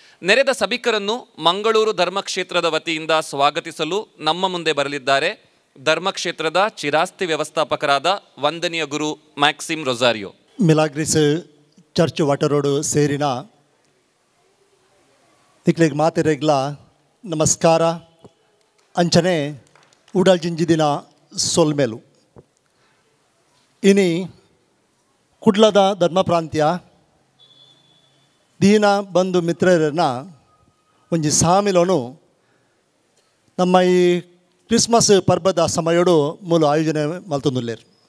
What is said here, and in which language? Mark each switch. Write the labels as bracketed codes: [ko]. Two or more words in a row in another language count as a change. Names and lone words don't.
[kn] ನೆರೆದ ಸಭಿಕರನ್ನು ಮಂಗಳೂರು ಧರ್ಮಕ್ಷೇತ್ರದ ವತಿಯಿಂದ ಸ್ವಾಗತಿಸಲು ನಮ್ಮ ಮುಂದೆ ಬರಲಿದ್ದಾರೆ ಧರ್ಮಕ್ಷೇತ್ರದ ಚಿರಾಸ್ತಿ ವ್ಯವಸ್ಥಾಪಕರಾದ ವಂದನೀಯ ಗುರು ಮ್ಯಾಕ್ಸಿಮ್ ರೊಸಾರಿಯೋ. [tcy] ಮಿಲಾಗ್ರಿಸ್ ಚರ್ಚ್ ವಾಟರೋಡು ಸೇರಿನ ನಿಕ್ಲಿಗೆ ಮಾತೆರೆಗ್ಲ ನಮಸ್ಕಾರ ಅಂಚನೆ ಉಡಲ್ ಜಿಂಜಿದಿನ ಸೊಲ್ಮೇಲು ಇನಿ ಕುಡ್ಲದ ಧರ್ಮ ಪ್ರಾಂತ್ಯ ದೀನ ಬಂಧು ಮಿತ್ರರನ್ನ ಒಂಜಿ ಸಾಮಿಲೋನು ನಮ್ಮ ಈ ಕ್ರಿಸ್ಮಸ್ ಪರ್ಬದ ಸಮಯಡು ಮೂಲ ಆಯೋಜನೆ ಮಲ್ತೊಂದುಲ್ಲೇರು.